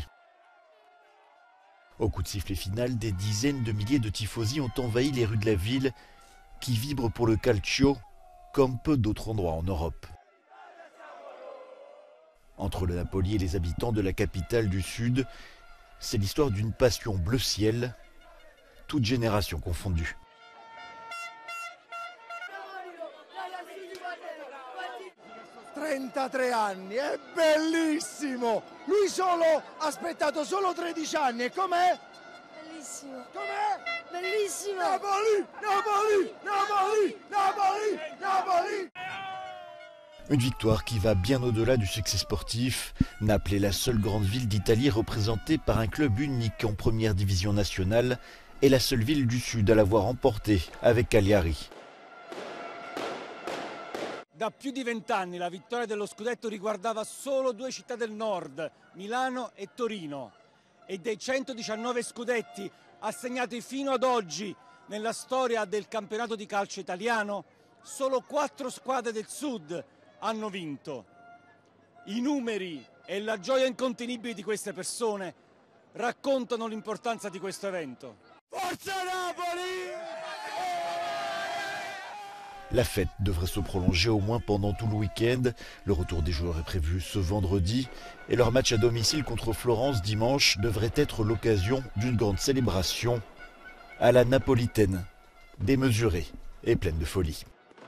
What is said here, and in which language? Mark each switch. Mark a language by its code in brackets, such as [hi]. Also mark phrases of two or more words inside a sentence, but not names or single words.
[fr] Au coup de sifflet final, des dizaines de milliers de tifosi ont envahi les rues de la ville qui vibrent pour le calcio, comme peu d'autres endroits en Europe. Entre le Napoli et les habitants de la capitale du Sud, c'est l'histoire d'une passion bleu ciel, toute génération confondue. [it] anni, è bellissimo! Lui solo ha aspettato solo 13 anni e com'è? Bellissimo! Com'è? Bellissimo! Napoli! Napoli! Napoli! Napoli! Napoli! [fr] Une victoire qui va bien au-delà du succès sportif. Naples est la seule grande ville d'Italie représentée par un club unique en première division nationale et la seule ville du Sud à l'avoir remporté avec Cagliari. [it] Da più di 20 anni la vittoria dello scudetto riguardava solo due città del nord, Milano e Torino. E dei 119 scudetti assegnati fino ad oggi nella storia del campionato di calcio italiano, solo 4 squadre del sud hanno vinto. I numeri e la gioia incontenibile di queste persone raccontano l'importanza di questo evento. Forza Napoli! [fr] La fête devrait se prolonger au moins pendant tout le week-end. Le retour des joueurs est prévu ce vendredi et leur match à domicile contre Florence dimanche devrait être l'occasion d'une grande célébration à la napolitaine, démesurée et pleine de folie.